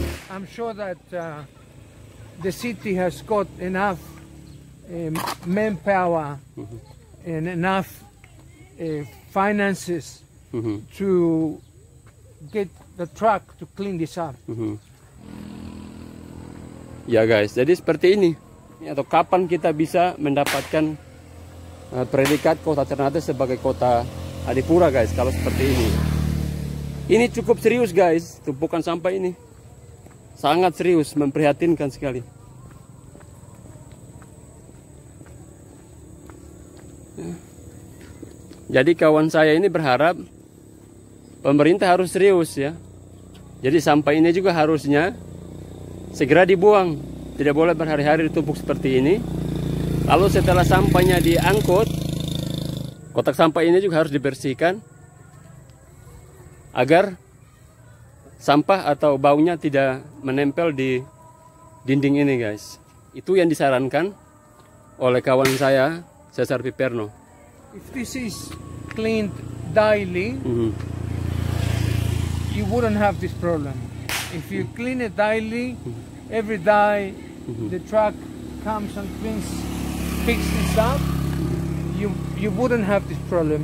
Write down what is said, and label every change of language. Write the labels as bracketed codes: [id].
[en] I'm sure that the city has got enough manpower and enough finances to get the truck to clean this up. [id] Ya guys, jadi seperti ini. Atau kapan kita bisa mendapatkan predikat kota Ternate sebagai kota adipura, guys, kalau seperti ini. Ini cukup serius, guys, tumpukan sampah ini. Sangat serius, memprihatinkan sekali. Jadi kawan saya ini berharap pemerintah harus serius ya. Jadi sampah ini juga harusnya segera dibuang. Tidak boleh berhari-hari ditumpuk seperti ini. Lalu setelah sampahnya diangkut, kotak sampah ini juga harus dibersihkan agar sampah atau baunya tidak menempel di dinding ini, guys. Itu yang disarankan oleh kawan saya, Cesar Piperno. [en] If this is cleaned daily, you wouldn't have this problem. If you clean it daily, every day the truck comes and picks this up, you wouldn't have this problem.